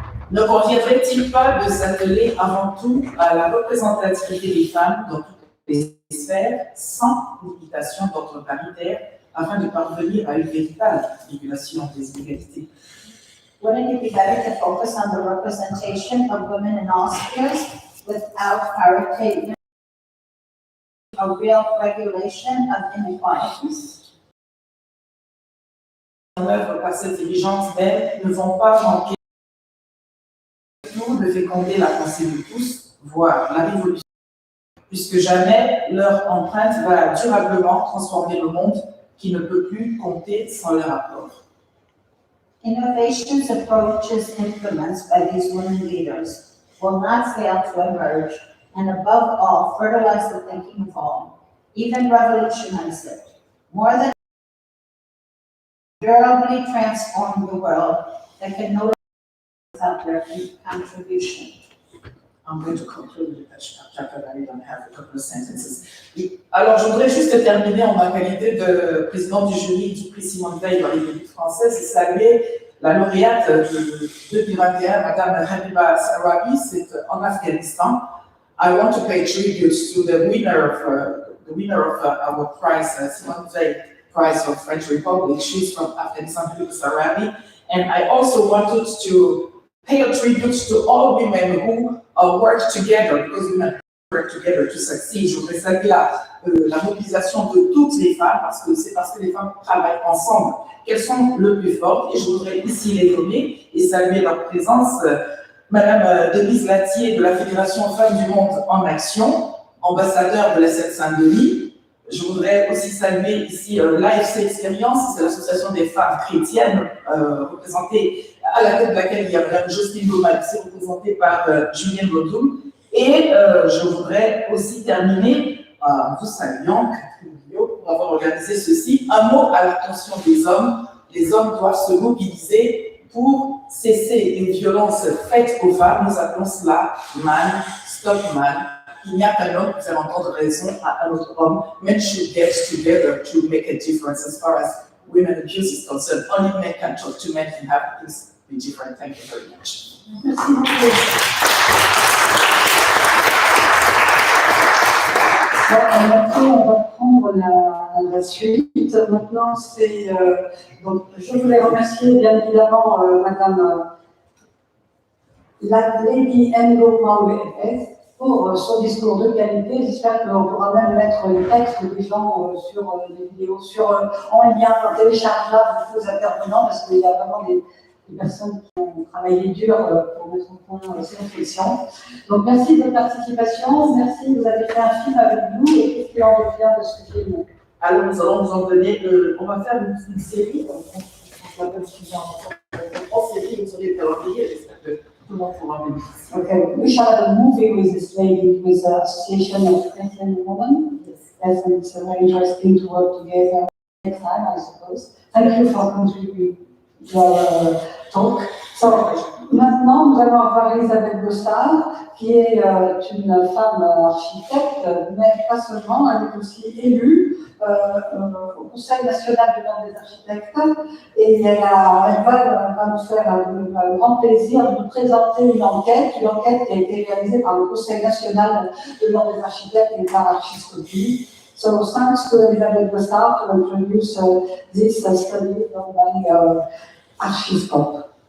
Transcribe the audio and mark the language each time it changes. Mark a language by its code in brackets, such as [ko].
[fr] Ne conviendrait-il pas de s'atteler avant tout à la représentativité des femmes dans toutes les sphères, sans limitation d'ordre paritaire, afin de parvenir à une véritable régulation des inégalités? [en] Wouldn't it be better to focus on the representation of women in all spheres without parity, a real regulation of inequalities? [fr] En œuvre par ces dirigeantes même ne vont pas manquer de féconder la pensée de tous, voire la révolution, puisque jamais leur empreinte va durablement transformer le monde qui ne peut plus compter sans leur apport. [en] Innovations, approaches, implements by these women leaders will not fail to emerge and above all fertilize the thinking of all, even revolutionize it, more than durably transform the world that can no longer without their contribution. I'm going to conclude with that chapter. I don't have a couple of sentences. [fr] Alors, je voudrais juste terminer en ma qualité de président du jury du prix Simone Veil dans les Républiques françaises et saluer la lauréate de 2021, Madame Habiba Sarabi, c'est en Afghanistan. [en] I want to pay tribute to the winner of our prize, Simone Veil Prize for French Republic. She's from Afghanistan, Habiba Sarabi. And I also wanted to pay a tribute to all women who work together, because women work together to succeed. [fr] Je voudrais saluer la mobilisation de toutes les femmes, parce que c'est parce que les femmes travaillent ensemble qu'elles sont le plus fortes. Et je voudrais ici les nommer et saluer leur présence. Madame Denise Latier de la Fédération Femmes du Monde en Action, ambassadeur de la Seine-Saint-Denis. Je voudrais aussi saluer ici l'AFC Expérience, c'est l'association des femmes chrétiennes, représentée à la tête de laquelle il y a Mme Jocelyne Lomalxé, représentée par Julien Baudou. Et je voudrais aussi terminer en vous saluant, Catherine Guillot, pour avoir organisé ceci. Un mot à l'attention des hommes. Les hommes doivent se mobiliser pour cesser les violences faites aux femmes. Nous appelons cela man, stop man. Il n'y a qu'un homme pour faire entendre raison à un autre homme. [en] Men should get together to make a difference as far as women abuse is concerned. Only men can talk to men and have things be different. Thank you very much. [fr] Merci beaucoup. On va prendre la suite. Maintenant, donc, je voulais remercier bien évidemment Madame Lady Ngo Mawé, pour son discours de qualité. J'espère qu'on pourra même mettre les textes des gens sur les vidéos, en lien téléchargeable aux intervenants, parce qu'il y a vraiment des personnes qui ont travaillé dur pour mettre au point ces réflexions. Donc merci de votre participation, merci, vous avez fait un film avec nous, et qu'est-ce qu'il en revient de ce film? Alors nous allons vous en donner, on va faire une série, on va en série, vous aurez calendrier, j'espère que tout le monde pourra bénéficier. [en] Okay, we shall have a movie with this lady, with the Association of Christian Women. Yes, and it's very interesting to work together next time, I suppose. Thank you for contributing to our talk. [fr] So, maintenant, nous allons avoir Elisabeth Gossard, qui est une femme architecte, mais pas seulement, elle est aussi élue au Conseil national de l'ordre des architectes, et elle va nous faire un grand plaisir de nous présenter une enquête qui a été réalisée par le Conseil national de l'ordre des architectes et par Archiscopie. [en] So thanks to Elisabeth Gossard to introduce this study done by Archiscopie.